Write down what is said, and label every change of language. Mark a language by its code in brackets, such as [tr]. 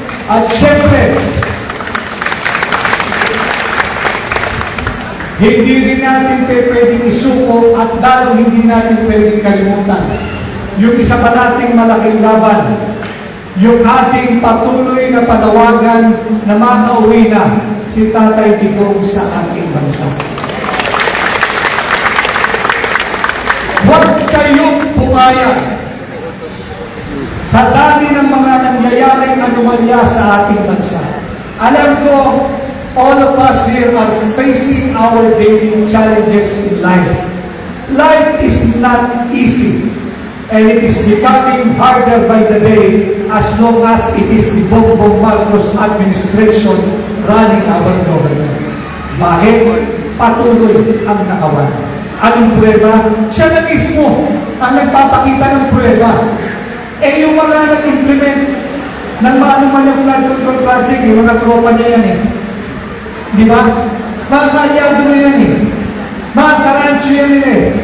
[tl] At siyempre, hindi rin natin pwedeng isuko at lalo hindi natin pwedeng kalimutan yung isa pa nating malaking laban, yung ating patuloy na panawagan na makauwi na si Tatay Digong sa ating bansa. Huwag kayong pumayag sa dami ng mga nangyayaring anomalya sa ating bansa. Alam ko, [en] all of us here are facing our daily challenges in life. Life is not easy, and it is becoming harder by the day as long as it is the Bongbong Marcos administration running our government. [tl] Bakit? Patuloy ang nakawan. Anong prueba? Siya na mismo ang nagpapakita ng prueba. Eh yung mga nag-implement Nang maano man yung flood control project, yung mga tropa niya yan eh. Di ba? Mga kaalyado na yan eh. Mga karancho yan eh.